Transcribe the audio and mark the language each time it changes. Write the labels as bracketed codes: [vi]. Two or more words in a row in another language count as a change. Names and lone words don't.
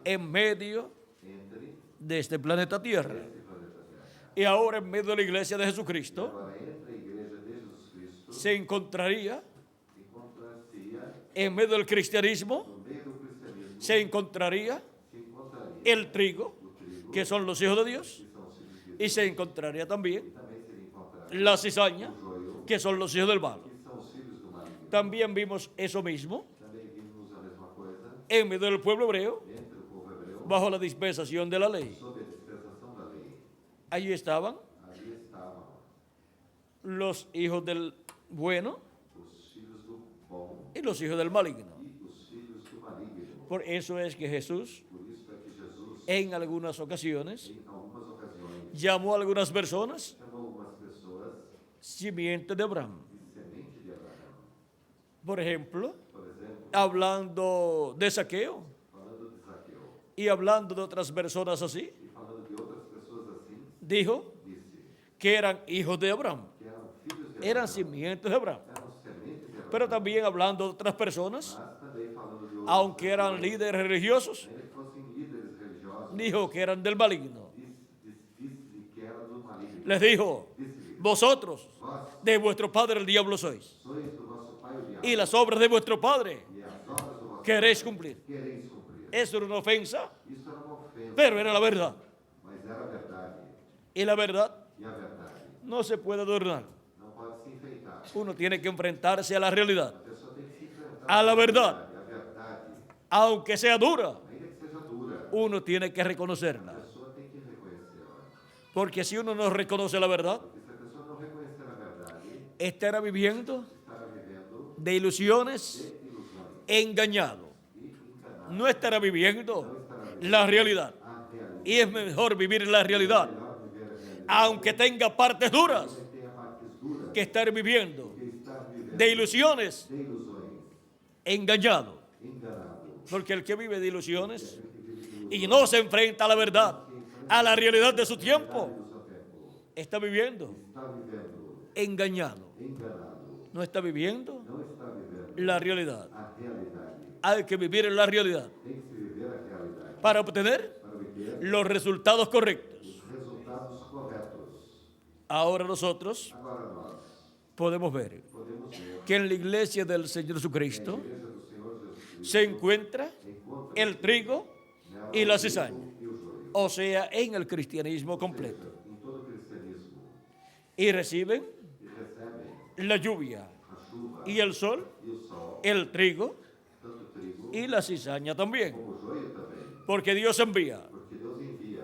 [es] en medio [pt] entre [es] de este planeta Tierra. [pt] este planeta Terra. [es] Y ahora en medio de la iglesia de Jesucristo [pt] Agora, entre a igreja de Jesus Cristo, [es] se encontraría, [pt] encontrar-se-ia, [es] en medio del cristianismo, [pt] no meio do cristianismo, [es] se encontraría [pt] se encontraria [es] el trigo, [pt] o trigo, [es] que son los hijos de Dios, [pt] que são os filhos de [es] y [pt] Deus, [es] se encontraría también [pt] e também se encontraria [es] la cizaña, [pt] o joio, [es] que son los hijos del mal. [pt] que são os filhos do maligno. [es] También vimos eso mismo [pt] Também vimos a mesma coisa [es] en medio del pueblo hebreo, [pt] entre o povo hebreu, [es] bajo la dispensación de la ley. [pt] sob a dispensação da lei. [es] Allí estaban [pt] Ali estavam [es] los hijos del bueno [pt] os filhos do bom [es] y los hijos del maligno. [pt] e os filhos do maligno. [es] Por eso es que Jesús, [pt] Por isso é que Jesus, [es] en algunas ocasiones, [pt] em algumas ocasiões, [es] llamó a algunas personas [pt] chamou algumas pessoas [es] simiente de Abraham. [pt] de semente de Abraão. [es] Por ejemplo, [pt] Por exemplo, [es] hablando de Saqueo [pt] falando de Zaqueu [es] y hablando de otras personas así, [pt] e falando de outras pessoas assim, [es] dijo [pt] disse [es] que eran hijos de Abraham, [pt] que eram filhos de [es] eran [pt] Abraão, [es] simientes de Abraham. [pt] eram semente de Abraão. [es] Pero también hablando de otras personas, [pt] Mas também falando de outras [es] aunque eran [pt] pessoas, [es] líderes religiosos, [pt] ainda que fossem líderes religiosos, [es] dijo que eran del maligno. [pt] disse que eram do maligno. [es] Les dijo, [pt] Disse-lhe, [es] vosotros [pt] vós [es] de vuestro padre el diablo sois, [pt] sois do vosso pai o diabo, [es] y las obras de vuestro padre [pt] e as obras do vosso [es] queréis [pt] pai [es] cumplir. [pt] quereis cumprir. [es] Eso era una ofensa, [pt] Isso era uma ofensa, [es] pero era la verdad. [pt] mas era a verdade. [es] Y la verdad [pt] E a verdade [es] no se puede adornar. [pt] não pode se enfeitar. [es] Uno tiene que enfrentarse a la realidad, [pt] A pessoa tem que se enfrentar [es] a la [pt] com [es] verdad. [pt] A verdade, [es] aunque sea dura, [pt] ainda que seja dura, [es] uno tiene que [pt] a [es] reconocerla. [pt] pessoa tem que reconhecê-la. [es] Porque si uno no reconoce la verdad, [pt] Porque se a pessoa não reconhecer a verdade, [es] estará viviendo [pt] estará vivendo [es] de ilusiones, [pt] de ilusões [es] engañado. [pt] e enganado. [es] No estará viviendo la realidad. [pt] A realidade. [es] Y es mejor vivir la realidad, [pt] Melhor viver a realidade. [es] aunque tenga partes duras, [pt] Você tem a partes duras [es] que estar viviendo [pt] que estar vivendo [es] de ilusiones, [pt] de ilusões, [es] engañado. [pt] enganado. [es] Porque el que vive de ilusiones y no se enfrenta a la verdad, a la realidad de su tiempo, [pt] Do seu tempo. [es] está viviendo [pt] Está vivendo [es] engañado. [pt] enganado. [es] No está viviendo [pt] Não está vivendo [es] la realidad. [pt] a realidade. [es] Hay que vivir en la realidad [pt] Tem que se viver a realidade [es] para obtener [pt] para obter [es] los resultados correctos. [pt] os resultados corretos. [es] Ahora nosotros [pt] Agora nós [es] podemos ver [pt] podemos ver [es] que en la iglesia del Señor [pt] que a [es] Jesucristo [pt] igreja do Senhor Jesus [es] se encuentra [pt] encontra [es] el trigo [pt] nela [es] y la [pt] o [es] cizaña, [pt] trigo e o joio. [es] o sea, en el cristianismo completo. [pt] Em todo o cristianismo [es] Y reciben [pt] e recebem [es] la lluvia [pt] a chuva [es] y el sol, [pt] e o sol, [es] el trigo [pt] tanto o trigo [es] y la cizaña también. [pt] como o joio também. [es] Porque Dios envía [pt] Porque Deus envia